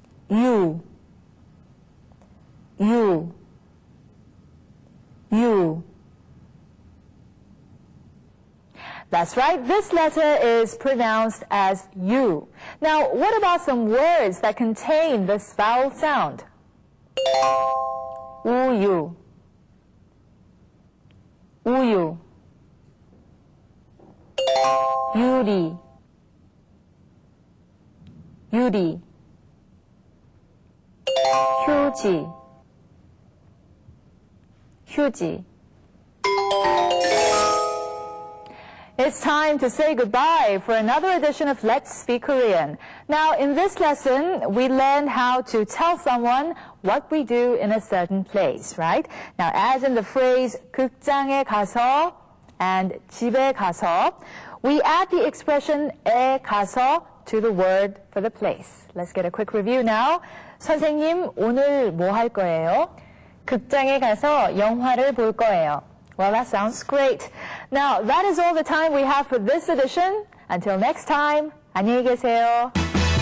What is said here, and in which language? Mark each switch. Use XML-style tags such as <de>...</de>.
<en>U. U. U. That's right, this letter is pronounced as U. Now, what about some words that contain this vowel sound?</en> <ko>우유, 우유, 유리, 유리, 휴지, 휴지.</ko> <en>It's time to say goodbye for another edition of Let's Speak Korean. Now, in this lesson, we learned how to tell someone what we do in a certain place, right? Now, as in the phrase</en> <ko>극장에 가서</ko> <en>and</en> <ko>집에 가서,</ko> <en>we add the expression</en> <ko>에 가서</ko> <en>to the word for the place. Let's get a quick review now.</en> <ko>선생님, 오늘 뭐 할 거예요? 극장에 가서 영화를 볼 거예요.</ko> <en>Well, that sounds great. Now, that is all the time we have for this edition. Until next time,</en> <ko>안녕히 계세요.</ko>